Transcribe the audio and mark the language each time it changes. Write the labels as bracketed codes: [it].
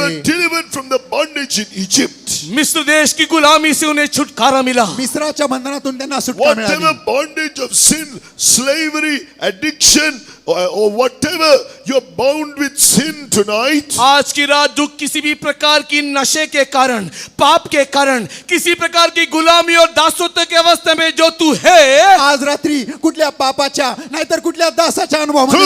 [en] were delivered from the bondage in Egypt. [hi] मिस्र देश की गुलामी से उन्हें छुटकारा मिला। [mr] मिस्राच्या बंधनातून त्यांना सुटका [en] Whatever [mr] मिळाली. [en] bondage of sin, slavery, addiction, or whatever you're bound with sin tonight, [hi] आज की रात जो किसी भी प्रकार की नशे के कारण, पाप के कारण, किसी प्रकार की गुलामी और दासत्व के अवस्था में जो तू है, [mr] आज रात्री कुठल्या पापाच्या नाहीतर कुठल्या दासाच्या अनुभवामध्ये तू